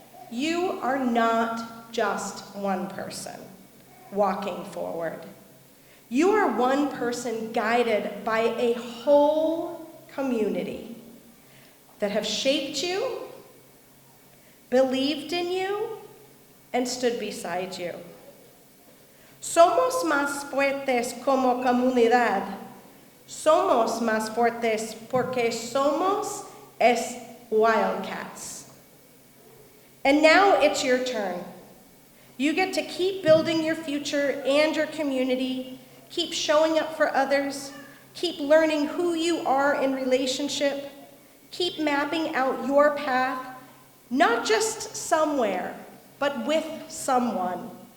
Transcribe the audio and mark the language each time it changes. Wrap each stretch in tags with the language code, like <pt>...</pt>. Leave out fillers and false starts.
<en>You are not just one person walking forward. You are one person guided by a whole community that have shaped you, believed in you, and stood beside you.</en> <es>Somos más fuertes como comunidad. Somos más fuertes porque somos Wildcats.</es> <en>And now it's your turn. You get to keep building your future and your community, keep showing up for others, keep learning who you are in relationship, keep mapping out your path, not just somewhere, but with someone.</en>